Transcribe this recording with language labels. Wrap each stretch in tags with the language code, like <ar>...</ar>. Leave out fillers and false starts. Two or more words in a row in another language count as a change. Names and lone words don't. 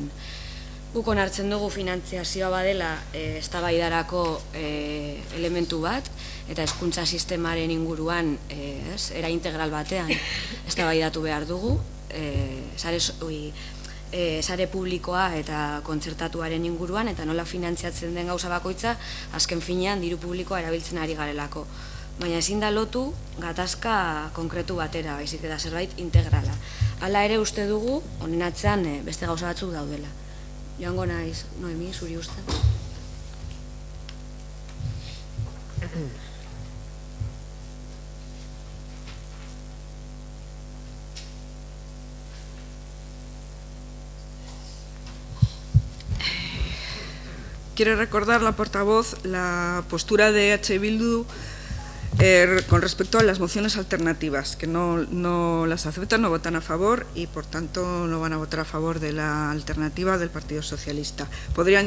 <eu>Guk onartzen dugu finantziazioa badela eztabaidarako elementu bat, eta hezkuntza sistemaren inguruan era integral batean eztabaidatu behar dugu, sare publikoa eta kontzertatuaren inguruan, eta nola finantziatzen den gauza bakoitza, azken finean diru publikoa erabiltzen ari garelako. Baina ezin da lotu gatazka konkretu batera, baizik eta zerbait integrala. Hala ere uste dugu, honen atzean beste gauza batzuk daudela. Joango naiz, Noemi, zuri uste?</eu> <es>Quiero recordar la portavoz la postura de EH Bildu con respecto a las mociones alternativas, que no las aceptan, no votan a favor y por tanto no van a votar a favor de la alternativa del Partido Socialista.</es>